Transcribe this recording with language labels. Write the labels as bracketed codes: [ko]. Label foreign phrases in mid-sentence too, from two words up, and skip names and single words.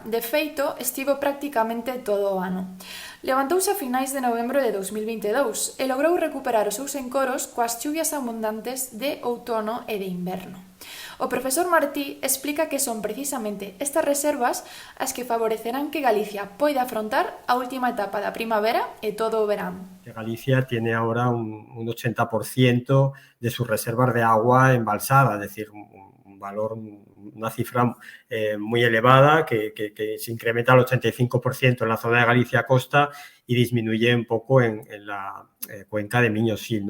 [gl] De feito, estivo prácticamente todo o ano. Levantouse a finais de novembro de 2022 e logrou recuperar os seus encoros coas chuvias abundantes de outono e de inverno. O profesor Martí explica que son precisamente estas reservas as que favorecerán que Galicia poida afrontar a última etapa da primavera e todo o verán. [es] Galicia tiene ahora un 80% de sus reservas de agua embalsada, es decir, un valor, una cifra muy elevada que se incrementa al 85% en la zona de Galicia costa y disminuye un poco en la cuenca de Miño-Sil, ¿no?